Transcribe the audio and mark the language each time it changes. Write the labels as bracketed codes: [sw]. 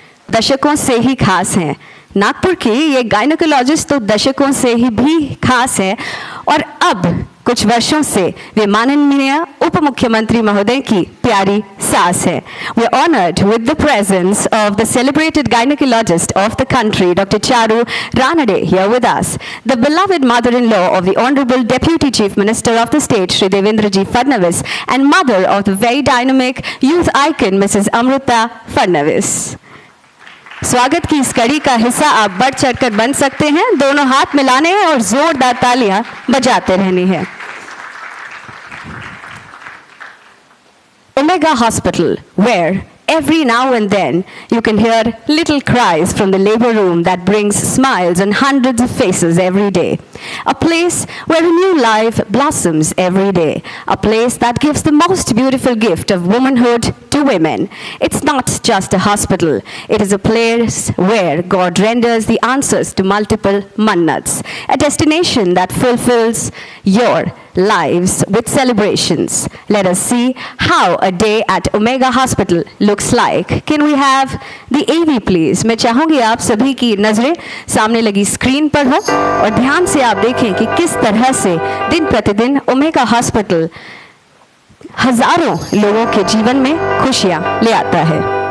[hi] दशकों से ही खास हैं। नागपुर की ये गायनेकोलॉजिस्ट तो दशकों से ही भी खास है, और अब कुछ वर्षों से वे माननीय उप मुख्यमंत्री महोदय की प्यारी सास है। [en] We are honoured with the presence of the celebrated gynaecologist of the country doctor Charu Ranade here with us, the beloved mother-in-law of the honorable deputy chief minister of the state Shri Devendra Ji Fadnavis and mother of the very dynamic youth icon Mrs. Amrita Fadnavis. [hi] स्वागत की इस कड़ी का हिस्सा आप बढ़ चढ़कर बन सकते हैं, दोनों हाथ मिलाने हैं और जोरदार तालियां बजाते रहनी है। [en] Omega Hospital, where every now and then you can hear little cries from the labor room that brings smiles on hundreds of faces every day. A place where a new life blossoms every day. A place that gives the most beautiful gift of womanhood to women. It's not just a hospital. It is a place where God renders the answers to multiple mannats. A destination that fulfills your lives with celebrations. Let us see how a day at Omega Hospital looks like. Can we have the AV please? [hi] मैं चाहूंगी आप सभी की नजरें सामने लगी screen पर हो और ध्यान से आप देखें कि किस तरह से दिन प्रतिदिन ओमेगा हॉस्पिटल हजारों लोगों के जीवन में खुशियां ले आता है।